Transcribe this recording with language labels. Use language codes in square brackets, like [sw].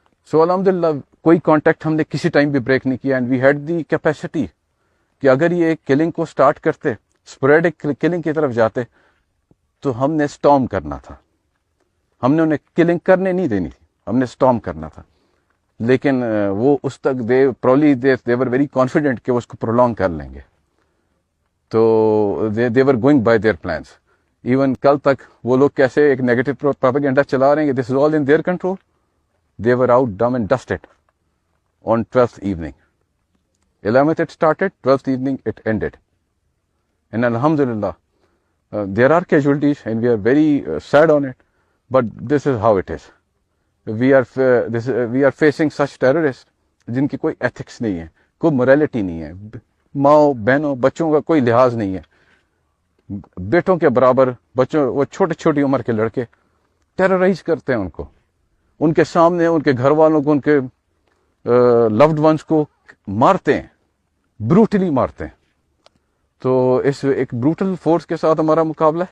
[ur] سو الحمدللہ کوئی کانٹیکٹ ہم نے کسی ٹائم بھی بریک نہیں کیا، [en] and we had the capacity [ur] کہ اگر یہ کلنگ کو سٹارٹ کرتے، اسپوریڈک کلنگ کی طرف جاتے، تو ہم نے سٹارم کرنا تھا، ہم نے انہیں کلنگ کرنے نہیں دینی تھی، ہم نے سٹارم کرنا تھا۔ لیکن وہ اس تک [en] they were very confident [ur] کہ وہ اس کو prolong کر لیں گے. تو [en] they were going by their plans. [ur] Even کل تک وہ لوگ کیسے ایک نیگیٹو پروپیگنڈا چلا رہے ہیں کہ [en] This is all in their control. They were out dumb and dusted on 12th evening. 11th it started, 12th evening it ended. And alhamdulillah, there are casualties and we are very sad on it, but this is how it is. We are facing such terrorists [ur] جن کی کوئی ethics نہیں ہے, کوئی morality نہیں ہے, ماؤں بہنوں بچوں کا کوئی لحاظ نہیں ہے, بیٹوں کے برابر بچوں, وہ چھوٹی عمر کے لڑکے ٹیررائز کرتے ہیں ان کو, ان کے سامنے ان کے گھر والوں کو, ان کے لوڈ ونس کو مارتے ہیں, بروٹلی مارتے ہیں. تو اس ایک بروٹل فورس کے ساتھ ہمارا مقابلہ ہے.